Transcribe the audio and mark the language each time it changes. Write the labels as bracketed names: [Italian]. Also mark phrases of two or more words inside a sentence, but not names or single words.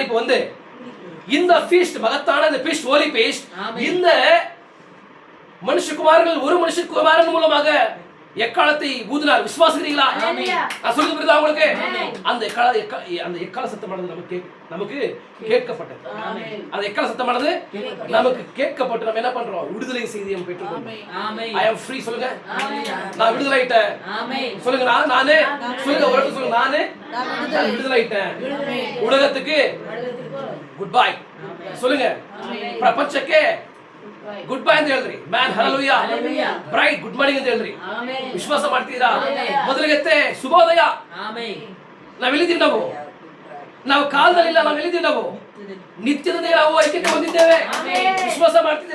[Tamil] இப்போ வந்து இந்த ஃபீஸ்ட் மகத்தான இந்த ஃபீஸ்ட் [English] holy feast [Tamil] இந்த மனுஷகுமாரர்கள் ஒரு மனுஷகுமாரன் மூலமாக எக்காலத்தை ஊதினார். விசுவாசிக்கிறீங்களா? நான் சொல்றது புரியுதா உங்களுக்கு? அந்த எக்கால சத்தமானது நமக்கு கேட்கப்பட்டது. அந்த எக்கால சத்தமானது நமக்கு கேட்கப்பட்டு நம்ம என்ன பண்றோம்? விடுதலை செய்தியை பெற்றுக்கொண்டோம். [English] I am free. [Tamil] சொல்லுங்க, நான் விடுதலைட்டேன். சொல்லுங்க, நானே சொல்லுங்க, ஒரு இடத்துல சொல்லுங்க, நானே விடுதலைட்டேன். உலகத்துக்கு [English] good bye [Tamil] சொல்லுங்க, [Kannada] ಪ್ರಪಂಚಕ್ಕೆ [English] good bye [Kannada] ಅಂತ ಹೇಳ್ರಿ. ಮ್ಯಾನ್ ಹಲ್ಲೆಲೂಯಾ, [English] bright good morning [Kannada] ಅಂತ ಹೇಳ್ರಿ. ವಿಶ್ವಾಸ ಮಾಡ್ತೀರಾ? ಮೊದಲಿಗೆ ಶುಭೋದಯ. ನಾವೆಲ್ಲಿದ್ದೀವಿ? ನಾವು ಕಾಲದಲ್ಲಿಲ್ಲ, ನಾವೆಲ್ಲಿದ್ದೀವಿ? ನಾವು ನಿತ್ಯದೊಂದಿಗೆ ನಾವು ಐಕ್ಯತೆ ಹೊಂದಿದ್ದೇವೆ. ವಿಶ್ವಾಸ ಮಾಡ್ತಿದ್ದೀರಾ?